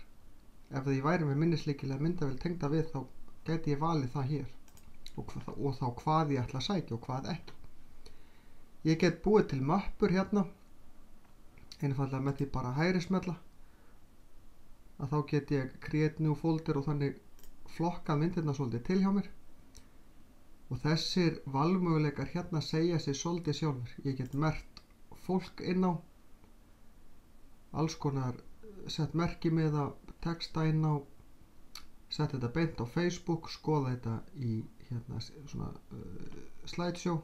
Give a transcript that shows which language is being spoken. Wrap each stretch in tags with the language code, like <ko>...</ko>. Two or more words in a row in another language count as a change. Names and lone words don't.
<is>Ef ég væri með minnislykil eða myndavél tengda við, þá gæti ég valið það hér og þá hvað ég ætla að sækja og hvað ekki. Ég get búið til möppur hérna, einfaldlega með því bara hægri smella, að þá get ég</is> <en>create new folder</en> <is>og þannig flokkað myndirna svolítið til hjá mér. Og þessir valmöguleikar hérna segja sig svolítið sjálfur. Ég get merkt fólk inn á, alls konar sett merkimiða, texta inn á, sett þetta beint á Facebook, skoða þetta í hérna svona slideshow.</is>